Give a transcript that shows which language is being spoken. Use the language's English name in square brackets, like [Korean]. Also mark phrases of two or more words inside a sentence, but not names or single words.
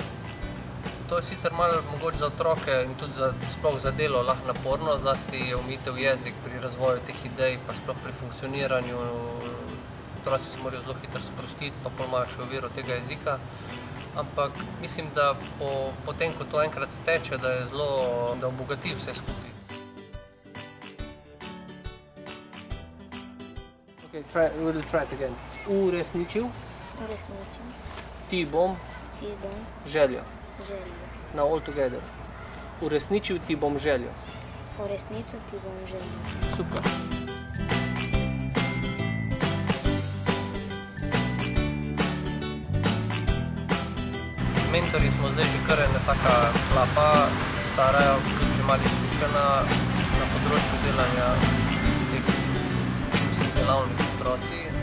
[Slovenian] To je sicer malo mogoče za otroke in tudi sploh za delo lahko naporno, zlasti je omejitev jezik pri razvoju teh idej, pa sploh pri funkcioniranju. Otroci se morajo zelo hitro sprostiti, pa pol imajo še oviro tega jezika. Ampak mislim, da potem, ko to enkrat steče, da je zelo, da obogati vse skupaj. [English] Okay, we'll try it again. [Slovenian] Uresničil. Uresničil. Ti bom. Ti bom. Željo. Željo. [English] Now all together. [Slovenian] Uresničil ti bom željo. Uresničil ti bom željo. Super. Mentori smo zdaj že kar ena taka klapa, stara, tudi že malo izkušena na področju delanja teh filmskih delavnih otroci.